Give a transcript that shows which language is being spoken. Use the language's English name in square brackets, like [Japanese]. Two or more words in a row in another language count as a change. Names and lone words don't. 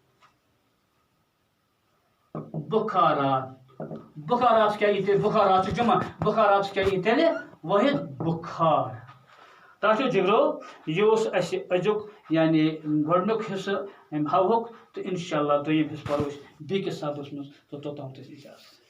[Kashmiri] بخارات کیا ای تیٚلہِ بخارات جمع بخارات کیا ای تیٚلہِ واحد بخار ٹاٹھیو جگرو یہ اوس اسہِ أزیُک یعنی گۄڈنیُک حصہٕ امہِ ہوہُک تہٕ انشاءاللہ دوٚیِم حصہٕ پرو أسۍ بیٚکِس سبقس منٛز تہٕ توٚتام اجازت